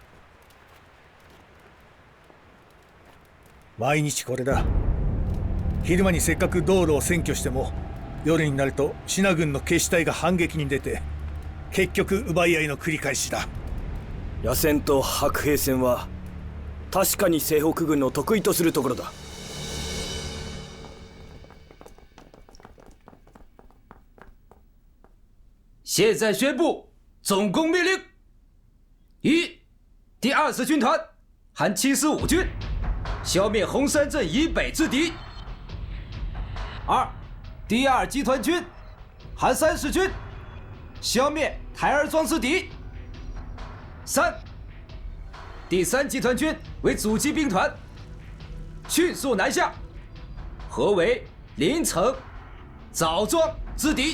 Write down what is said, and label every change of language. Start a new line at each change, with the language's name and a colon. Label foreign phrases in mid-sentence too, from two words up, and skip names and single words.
Japanese: 毎日これだ。昼間にせっかく道路を占拠しても、夜になると支那軍の決死隊が反撃に出て、結局奪い合いの繰り返しだ。野戦と白兵戦は確かに西北軍の得意とするところだ。
Chinese: 现在宣布总攻命令：一、第20军团含75军，消灭红山镇以北之敌；二、第2集团军含30军，消灭台儿庄之敌；三、第3集团军为阻击兵团，迅速南下，合围临城、枣庄之敌。